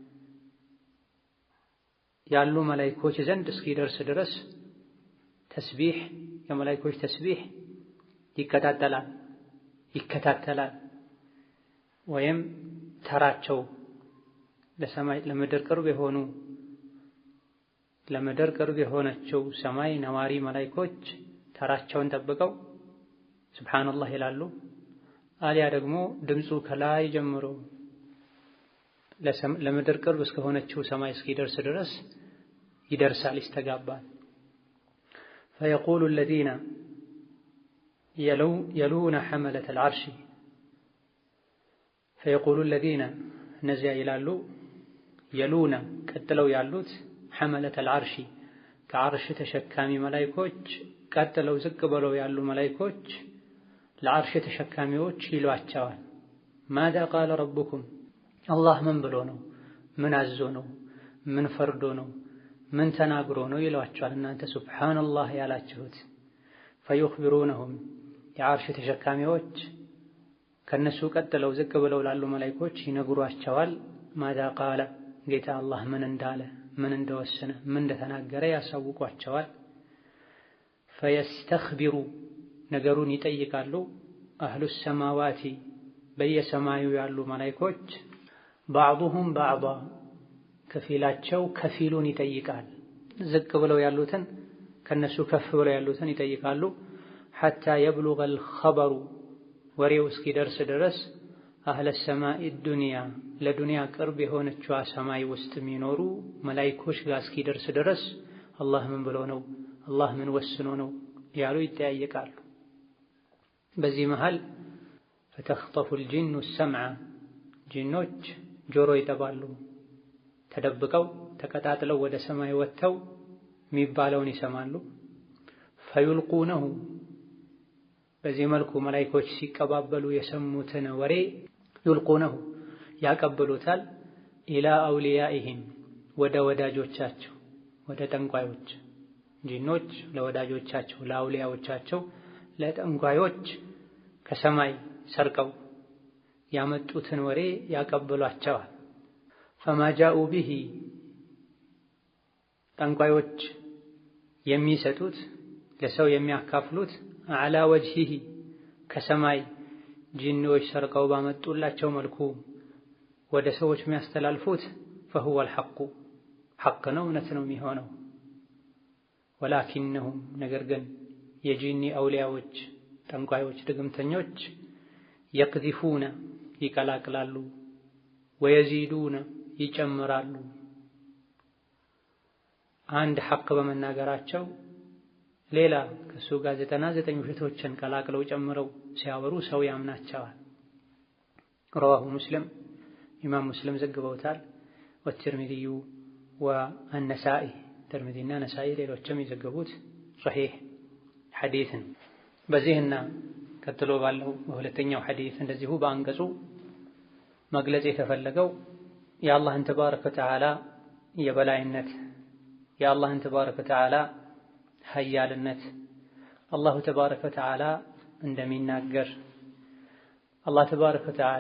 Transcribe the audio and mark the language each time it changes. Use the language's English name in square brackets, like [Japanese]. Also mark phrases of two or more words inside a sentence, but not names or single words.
[Amharic] ያሉ መላእክቶች ዘንድ እስኪደርስ ድረስ ተስቢሕ የመላእክቶች ተስቢሕ ይከታተላል ወይም ተራቸው ለሰማይ ለምድር ቅርብ የሆነችው ሰማይ ነዋሪ መላእክቶች ተራቸውን ጠብቀው ሱብሃንአላህ ይላሉ። አሊያ ደግሞ ድምፁ ከላይ ጀምሮ ለምድር ቅርብ እስከሆነችው ሰማይ እስኪደርስ ድረስ ይደርሳል፣ ይስተጋባል። [Arabic] فيقول الذين يلون حملة العرش فيقول الذين نزع [Amharic] ይላሉ የሉና ቀጥለው ያሉት [Arabic] حملة العرش [Amharic] ከዓርሽ ተሸካሚ መላእክቶች ቀጥለው ዝቅ ብለው ያሉ መላእክቶች ለዓርሽ ተሸካሚዎች ይሏቸዋል። [Arabic] ماذا قال ربكم [Amharic] አላህ ምን ብሎ ነው? ምን አዞ ነው? ምን ፈርዶ ነው? ምን ተናግሮ ነው ይሏቸዋል። እናንተ ሱብሃንአላህ ያላችሁት فيخبرونهم የዓርሽ ተሸካሚዎች ከነሱ ቀጥለው ዝቅ ብለው ላሉ መላእክቶች ይነግሯቸዋል። [Arabic] ماذا قال [Amharic] ጌታ አላህ ምን እንዳለ ምን እንደወሰነ ምን እንደተናገረ ያሳውቋቸዋል። فيستخبሩ ነገሩን ይጠይቃሉ። [Arabic] أهل السماوات [Amharic] በየሰማዩ ያሉ መላእክቶች [Arabic] بعضهم بعضا [Amharic] ከፊላቸው ከፊሉን ይጠይቃል። ዝቅ ብለው ያሉትን ከነሱ ከፍ ብለው ያሉትን ይጠይቃሉ። [Arabic] حتى يبلغ الخبر [Amharic] ወሬው እስኪደርስ ድረስ [Arabic] أهل سماء الدنيا [Amharic] ለዱንያ ቅርብ የሆነችው ሰማይ ውስጥ የሚኖሩ መላእክቶች ጋር እስኪደርስ ድረስ አላህ ምን ብሎ ነው? አላህ ምን ወስኖ ነው ያሉ ይጠያየቃሉ። በዚህ መሃል [Arabic] فتخطف الجن السمع [Amharic] ጂኖች ጆሮ ይጠባሉ። ተደብቀው ተቀጣጥለው ወደ ሰማይ ወጥተው የሚባለውን ይሰማሉ። فيلقونه በዚህ መልኩ መላእክቶች ሲቀባበሉ የሰሙትን ወሬ يلقونه ያቀብሉታል። [Arabic] إلى أوليائهم [Amharic] ወደ ወዳጆቻቸው ወደ ጠንቋዮች ጂኖች ለወዳጆቻቸው ለአውሊያዎቻቸው ለጠንቋዮች ከሰማይ ሰርቀው ያመጡትን ወሬ ያቀብሏቸዋል። [Arabic] فما جاءوا به [Amharic] ጠንቋዮች የሚሰጡት ለሰው የሚያካፍሉት [Arabic] على وجهه [Amharic] ከሰማይ ጂኖች ሰርቀው ባመጡላቸው መልኩ ወደ ሰዎች የሚያስተላልፉት [Arabic] فهو الحق [Amharic] حق ነው፣ እውነት ነው የሚሆነው። ولكنهم ነገር ግን የጂኒ አውሊያዎች ጠንቋዮች ድግምተኞች يقذفون ይቀላቅላሉ ويزيدون ይጨምራሉ። አንድ ሐቅ በመናገራቸው ሌላ ከሱ ጋር 99 ውሸቶችን ቀላቅለው ጨምረው ሲያወሩ ሰው ያምናቸዋል። [Arabic] رواه مسلم [Amharic] ኢማም ሙስሊም ዘግበውታል። والترمذي والنسائي ተርሚዚና ነሳኢ ሌሎችም የዘገቡት ሶሒህ ሐዲስ ነው። በዚህና ቀጥሎ ባለው በሁለተኛው ሐዲስ እንደዚሁ በአንቀጹ መግለጽ የተፈለገው የአላህን [Arabic] تبارك وتعالى [Amharic] የበላይነት የአላህን [Arabic] تبارك وتعالى [Amharic] ሀያልነት [Arabic] الله تبارك وتعالى [Amharic] እንደሚናገር አላህ [Arabic] تبارك وتعالى